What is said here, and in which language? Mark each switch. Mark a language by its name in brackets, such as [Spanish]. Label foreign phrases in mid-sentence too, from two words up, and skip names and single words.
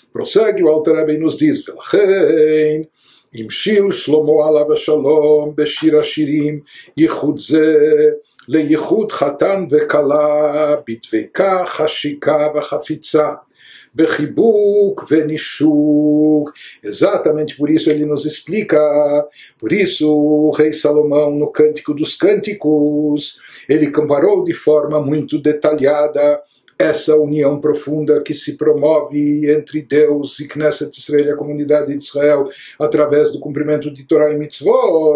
[Portuguese] prossegue o Alter Rebbe e nos diz: [Hebrew] ולכן המשיל שלמה עליו שלום בשיר השירים יחוד זה ליחוד חתן וכלה בדביקה חשיקה וחפיצה בחיבוק ונישוק. [Portuguese] Exatamente por isso ele nos explica. Por isso o rei Salomão, no Cântico dos Cânticos, ele comparou de forma muito detalhada essa união profunda que se promove entre Deus e Knesset Israel, a comunidade de Israel, através do cumprimento de Torá e Mitzvot.